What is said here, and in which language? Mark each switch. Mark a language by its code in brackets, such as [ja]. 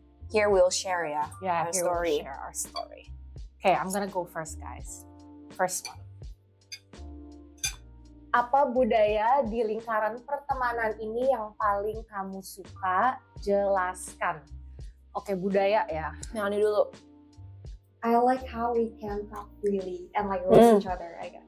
[en] Here we'll share our story. We'll share our story. Okay, I'm gonna go first, guys. First one. [id] Apa budaya di lingkaran pertemanan ini yang paling kamu suka? Jelaskan. Oke, budaya ya. Melanie dulu. [en] I like how we can talk freely and like roast each other, I guess.